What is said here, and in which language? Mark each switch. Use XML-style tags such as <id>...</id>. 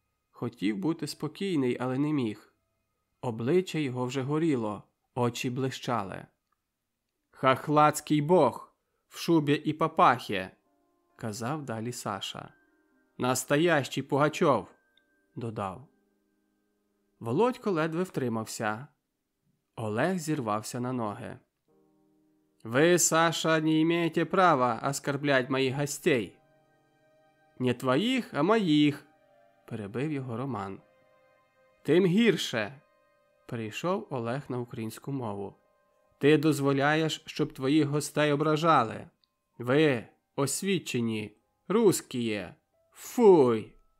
<uk>Хотів бути спокійний, але не міг. Обличчя його вже горіло, очі блищали. «Хахлацький бог, в шубі і папахі», – казав далі Саша.</uk> <ru>«Настоящий Пугачов»,</ru> <uk>– додав. Володько ледве втримався. Олег зірвався на ноги.</uk> <ru>«Вы, Саша, не имеете права оскорблять моих гостей».</ru> <uk>«Не твоїх, а моїх», – перебив його Роман. «Тим гірше», – перейшов Олег на українську мову. «Ти дозволяєш, щоб твоїх гостей ображали. Ви, освічені, русскіє, фуй!»</uk>